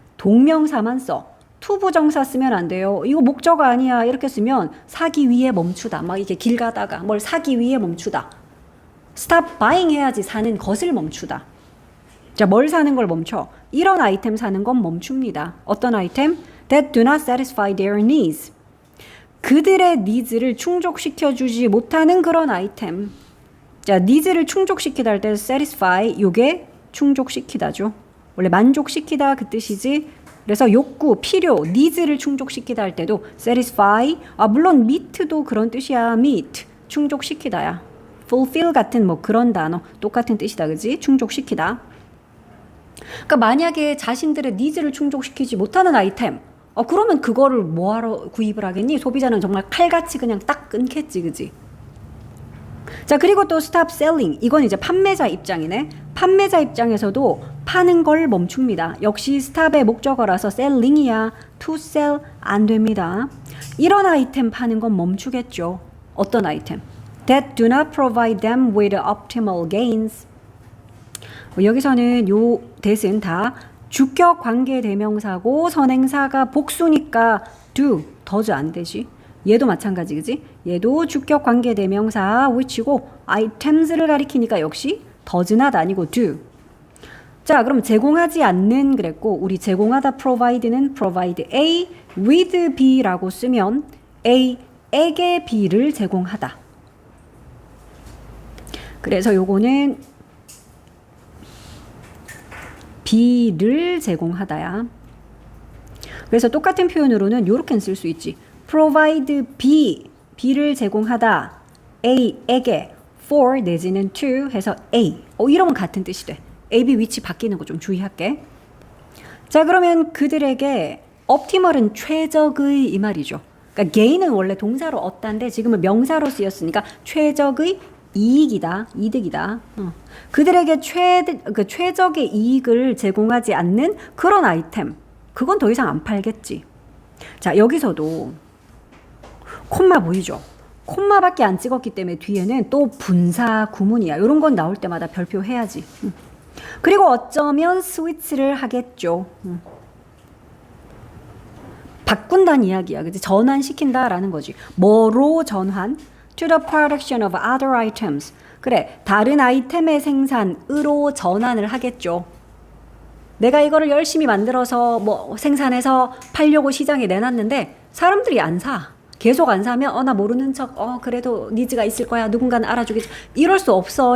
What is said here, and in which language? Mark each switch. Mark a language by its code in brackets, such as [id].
[ko] 동명사만 써. 투부정사 쓰면 안 돼요. 이거 목적어 아니야. 이렇게 쓰면 사기 위해 멈추다. 막 이렇게 길 가다가 뭘 사기 위해 멈추다. [en] stop buying [ko] 해야지 사는 것을 멈추다. 자, 뭘 사는 걸 멈춰? 이런 아이템 사는 건 멈춥니다. 어떤 아이템? [en] That do not satisfy their needs. [ko] 그들의 니즈를 충족시켜주지 못하는 그런 아이템. 자, 니즈를 충족시키다 할 때 satisfy, 요게 충족시키다죠. 원래 만족시키다 그 뜻이지. 그래서 욕구, 필요, 니즈를 충족시키다 할 때도 satisfy, 물론 meet도 그런 뜻이야. meet, 충족시키다야. fulfill 같은 뭐 그런 단어 똑같은 뜻이다. 그지? 충족시키다. 그러니까 만약에 자신들의 니즈를 충족시키지 못하는 아이템 그러면 그거를 뭐하러 구입을 하겠니? 소비자는 정말 칼같이 그냥 딱 끊겠지. 그지? 자, 그리고 또 [en] stop selling. [ko] 이건 이제 판매자 입장이네. 판매자 입장에서도 파는 걸 멈춥니다. 역시 stop의 목적어라서 selling이야. [en] to sell [ko] 안 됩니다. 이런 아이템 파는 건 멈추겠죠. 어떤 아이템? [en] That do not provide them with optimal gains. [ko] 여기서는 요 that은 다 주격 관계 대명사고 선행사가 복수니까 do, does 안 되지. 얘도 마찬가지, 그지? 얘도 주격 관계 대명사 which고 items를 가리키니까 역시 does not 아니고 do. 자, 그럼 제공하지 않는 그랬고 우리 제공하다 provide는 [en] provide A with B [ko] 라고 쓰면 A에게 B를 제공하다. 그래서 요거는 B를 제공하다야. 그래서 똑같은 표현으로는 요렇게 쓸 수 있지. provide B, B를 제공하다. A에게 for 내지는 to 해서 A. 이러면 같은 뜻이 돼. A, B 위치 바뀌는 거 좀 주의할게. 자, 그러면 그들에게 optimal은 최적의 이 말이죠. 그러니까 gain은 원래 동사로 얻다인데 지금은 명사로 쓰였으니까 최적의 이익이다, 이득이다. 그들에게 최적의 이익을 제공하지 않는 그런 아이템, 그건 더 이상 안 팔겠지. 자, 여기서도 콤마 보이죠? 콤마밖에 안 찍었기 때문에 뒤에는 또 분사 구문이야. 이런 건 나올 때마다 별표 해야지. 그리고 어쩌면 스위치를 하겠죠. 바꾼다는 이야기야. 그치? 전환시킨다라는 거지. 뭐로 전환? [en] To the production of other items. [ko] 그래, 다른 아이템의 생산으로 전환을 하겠죠. 내가 이거를 열심히 만들어서 뭐 생산해서 팔려고 시장에 내놨는데 사람들이 안 사. 계속 안 사면 나 모르는 척 그래도 니즈가 있을 거야. 누군가는 알아주겠지. 이럴 수 없어.